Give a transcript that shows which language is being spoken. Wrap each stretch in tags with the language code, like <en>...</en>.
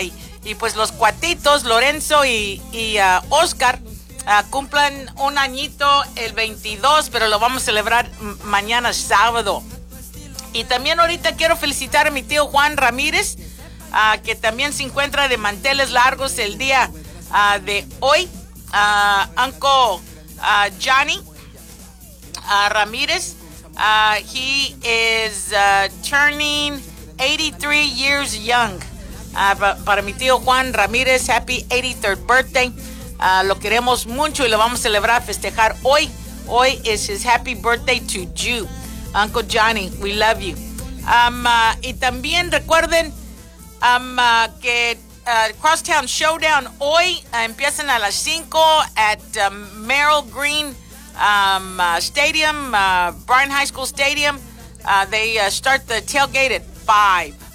<es>Y pues los cuatitos, Lorenzo y Oscar, cumplan un añito el 22, pero lo vamos a celebrar mañana sábado. Y también ahorita quiero felicitar a mi tío Juan Ramírez, que también se encuentra de manteles largos el día de hoy.</es> <en>Uncle Johnny Ramírez, he is turning 83 years young.</en> <es>Para mi tío Juan Ramírez,</es> <en>happy 83rd birthday.</en> <es>Lo queremos mucho y lo vamos a celebrar, festejar hoy.</es> <en>Hoy is his happy birthday to you, Uncle Johnny, we love you.</en> <es>Y también recuerden que Crosstown Showdown hoy empiezan a las 5 at Merrill Green Stadium, Bryan High School Stadium.</es> <en>They start the tailgate at 5.</en>